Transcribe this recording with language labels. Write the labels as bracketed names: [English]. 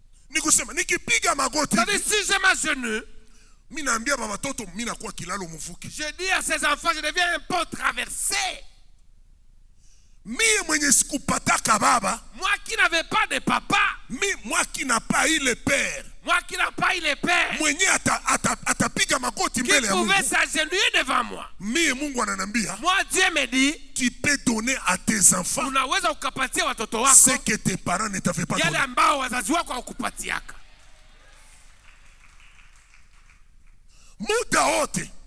[Swahili] Nikusema nikipiga magoti, [French] si je m'agenouille, [Swahili] mimi naambia baba toto mimi nakuwa kilalo mvuki. [French] Je dis à ces enfants, je deviens un pont traversé. [Swahili] Mie mwenye sikupataka baba, [French] moi qui n'avais pas de papa, moi qui n'a pas eu le père, moi qui n'a pas eu le père, [Swahili] mwenye atapiga magoti mbele ya Mungu, [French] qui pouvait s'agenouiller devant moi. [Swahili] Mie Mungu ananiambia, [French] moi Dieu me dit, tu peux donner à tes enfants [Swahili] unaweza ukapatia watoto wako [French] ce que tes parents ne t'avaient pas donné. [Swahili] Yale ambao wazazi wako hawakupatiaka. Muda wote,